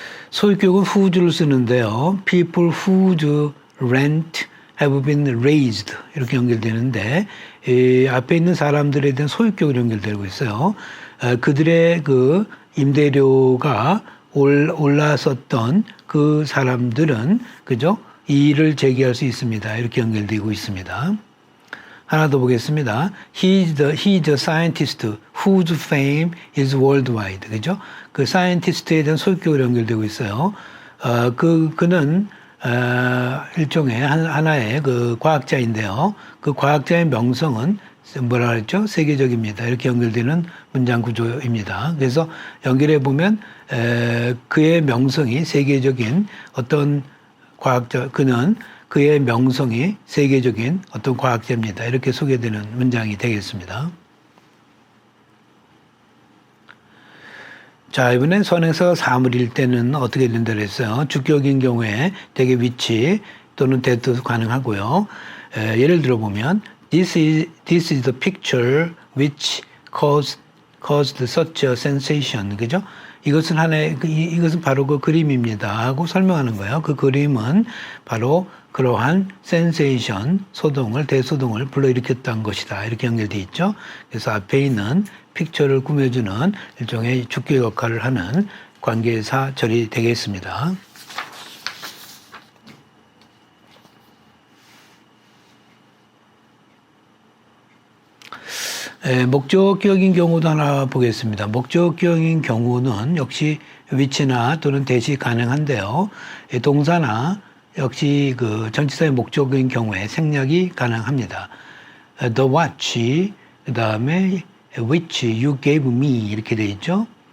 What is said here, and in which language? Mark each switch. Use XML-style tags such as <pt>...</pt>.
<ko>소유격은 whose를 쓰는데요.</ko> <en>People whose rent have been raised</en> <ko>이렇게 연결되는데 앞에 있는 사람들에 대한 소유격으로 연결되고 있어요. 그들의 그 임대료가 올랐었던 그 사람들은 그죠? 이의를 제기할 수 있습니다. 이렇게 연결되고 있습니다. 하나 더 보겠습니다.</ko> <en>He's a scientist whose fame is worldwide.</en> <ko>그죠? 그 scientist에 대한 소유격으로 연결되고 있어요. 그는 일종의 하나의 그 과학자인데요. 그 과학자의 명성은 뭐라 그랬죠? 세계적입니다. 이렇게 연결되는 문장 구조입니다. 그래서 연결해 보면 그의 명성이 세계적인 어떤 과학자, 그의 명성이 세계적인 어떤 과학자입니다. 이렇게 소개되는 문장이 되겠습니다. 자, 이번엔 선행사가 사물일 때는 어떻게 된다고 했어요? 주격인 경우에 대개 위치 또는 대도 가능하고요. 예를 들어 보면</ko> <en>This is the picture which caused such a sensation.</en> <ko>그죠? 이것은 이것은 바로 그 그림입니다. 하고 설명하는 거예요. 그 그림은 바로 그러한 센세이션, 대소동을 불러일으켰던 것이다. 이렇게 연결되어 있죠. 그래서 앞에 있는 픽처를 꾸며주는 일종의 주격 역할을 하는 관계사절이 되겠습니다. 목적격인 경우도 하나 보겠습니다. 목적격인 경우는 역시 위치나 또는 대시 가능한데요. 동사나 역시 그 전치사의 목적인 경우에 생략이 가능합니다.</ko> <en>The watch,</en> <ko>그 다음에</ko> <en>which you gave me</en> <ko>이렇게 돼 있죠.</ko>